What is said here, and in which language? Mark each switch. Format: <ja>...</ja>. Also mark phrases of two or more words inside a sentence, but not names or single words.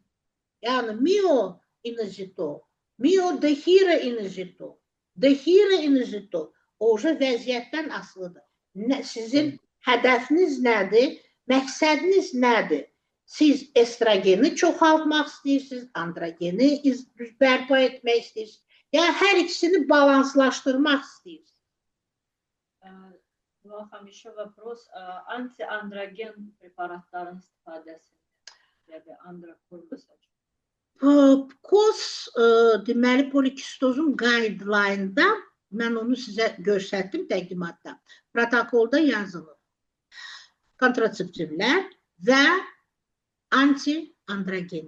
<az>Yəni, mioinizitol, miodehidroinizitol, dehidroinizitol, oca vəziyyətdən asılıdır. Sizin hədəfiniz nədir? Məqsədiniz nədir? Siz estrogeni çoxaltmaq istəyirsiniz, androgeni bərpa etmək istəyirsiniz. Yəni, hər ikisini balanslaşdırmaq istəyirsiniz.</az> <ru>Вам еще вопрос. Антиандроген</ru> <az>препаратların istifadəsində KOS, deməli, polikistozun guideline-da, mən onu sizə göstərdim təqdimatda, protokolda yazılır. Kontraseptivlər və anti-androgen.</az>